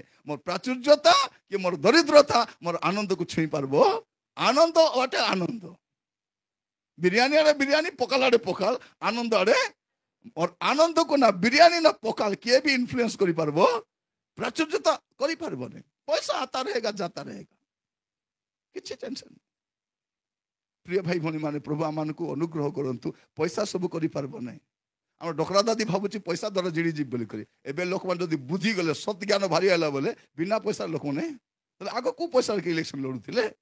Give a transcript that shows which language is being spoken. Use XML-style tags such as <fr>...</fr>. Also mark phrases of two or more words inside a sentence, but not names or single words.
<or>ମୋର ପ୍ରାଚୁର୍ଯ୍ୟତା କି ମୋର ଦରିଦ୍ରତା ମୋର ଆନନ୍ଦକୁ ଛୁଇଁ ପାରିବ। ଆନନ୍ଦ ଅଟେ ଆନନ୍ଦ। ବିରିୟାନୀ ଆଡ଼େ ବିରିୟାନୀ, ପକାଲ ଆଡ଼େ ପକାଲ, ଆନନ୍ଦ ଆଡ଼େ ମୋର ଆନନ୍ଦକୁ ନା ବିରିୟାନୀ ନା ପକାଲ କିଏ ବି ଇନଫ୍ଲୁଏନ୍ସ କରିପାରିବ, ପ୍ରାଚୁର୍ଯ୍ୟତା କରିପାରିବନି।</or> <hi>पैसा आता रहेगा जाता रहेगा,</hi> <or>କିଛି ଟେନସନ୍। ପ୍ରିୟ ଭାଇ ଭଉଣୀ ମାନେ, ପ୍ରଭୁ ଆମମାନଙ୍କୁ ଅନୁଗ୍ରହ କରନ୍ତୁ। ପଇସା ସବୁ କରିପାରିବ ନାହିଁ। ଆମର ଡକରା ଦାଦି ଭାବୁଛି ପଇସା ଦ୍ୱାରା ଜିଣିଯିବି ବୋଲି କରି। ଏବେ ଲୋକମାନେ ଯଦି ବୁଝିଗଲେ, ସତ୍ ଜ୍ଞାନ ଭାରି ହେଲା ବୋଲେ ବିନା ପଇସାର ଲୋକମାନେ, ତାହେଲେ ଆଗ କେଉଁ ପଇସାରେ କି ଇଲେକ୍ସନ ଲଢୁଥିଲେ?</or>